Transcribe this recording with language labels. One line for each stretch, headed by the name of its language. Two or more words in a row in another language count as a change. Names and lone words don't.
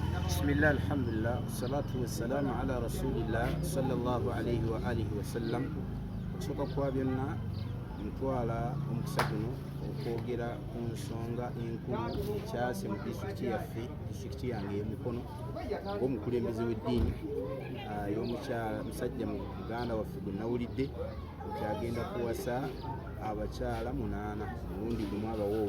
Arabic: بسم الله الحمد لله والصلاة والسلام على رسول الله صلى الله عليه وآله وسلم.
Ganda: Okusoka kwa byonna ntwala omukisa guno okwogera ku nsonga enkulu ekyase mu disitulikiti yaffe, disitulikiti yange y'Emukono, ng'omukulembeze w'eddiini y'omukyala musajja muganda waffe gwe nawulidde nti agenda kuwasa abakyala 8 mulundi gumu abawoowe.